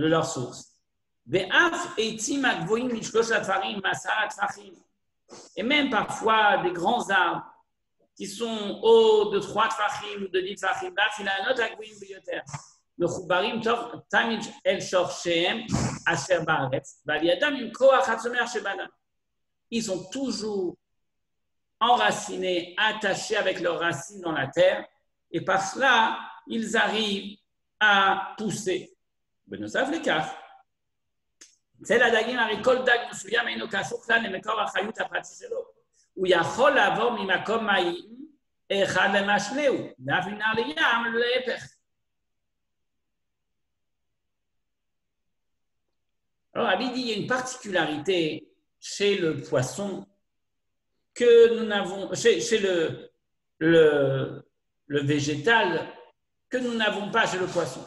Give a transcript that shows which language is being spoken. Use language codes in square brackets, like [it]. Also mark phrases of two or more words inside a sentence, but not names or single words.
[fr] et même parfois des grands arbres qui sont hauts de 3 tfachim ou de 10 tfachim, ils sont toujours enracinés, attachés avec leurs racines dans la terre, et par cela, ils arrivent à pousser. [he] בנוסף לכך, צל הדגים, הרי כל דג מסוים אינו קשור כלל למקור החיות הפרטי שלו. הוא יכול לעבור ממקום מים אחד למשנהו, ואף מנהר לים להפך. [fr] Alors, Abid dit, il y a une particularité chez le poisson que nous n'avons, chez le végétal que nous n'avons pas chez le poisson.